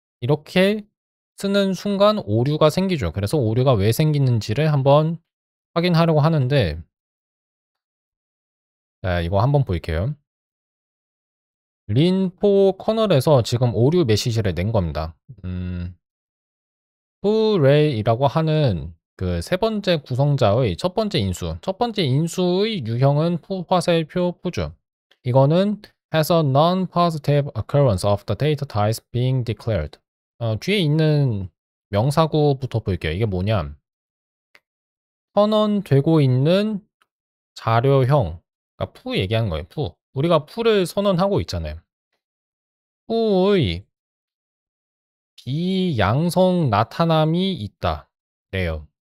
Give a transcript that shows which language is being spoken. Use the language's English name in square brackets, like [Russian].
[Korean] 이렇게 쓰는 순간 오류가 생기죠. 그래서 오류가 왜 생기는지를 한번 확인하려고 하는데 자, 이거 한번 볼게요. 린4 커널에서 지금 오류 메시지를 낸 겁니다. 푸레이라고 하는 그 3번째 구성자의 첫 번째 인수의 유형은 푸 화살표 푸죠. 이거는 [English] has a non-positive occurrence of the data types being declared. [Korean] 뒤에 있는 명사구부터 볼게요. 이게 뭐냐? 선언되고 있는 자료형. 그러니까 푸 얘기하는 거예요. 푸. 우리가 푸를 선언하고 있잖아요. 푸의 비양성 나타남이 있다. 래요.